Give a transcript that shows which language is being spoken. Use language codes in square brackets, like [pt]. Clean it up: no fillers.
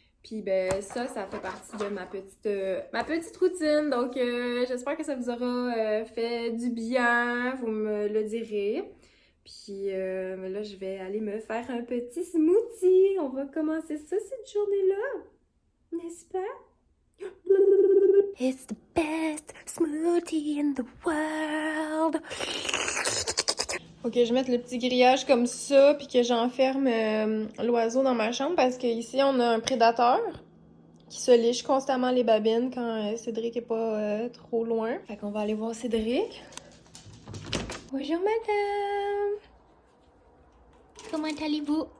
[fr] Puis ben ça fait partie de ma petite routine. Donc j'espère que ça vous aura fait du bien, vous me le direz. Puis là, je vais aller me faire un petit smoothie. On va commencer ça cette journée-là, n'est-ce pas? [en] It's the best smoothie in the world. [fr] Ok, je vais mettre le petit grillage comme ça, puis que j'enferme l'oiseau dans ma chambre parce qu'ici, on a un prédateur qui se liche constamment les babines quand Cédric est pas trop loin. Fait qu'on va aller voir Cédric. Bonjour, madame! Comment allez-vous?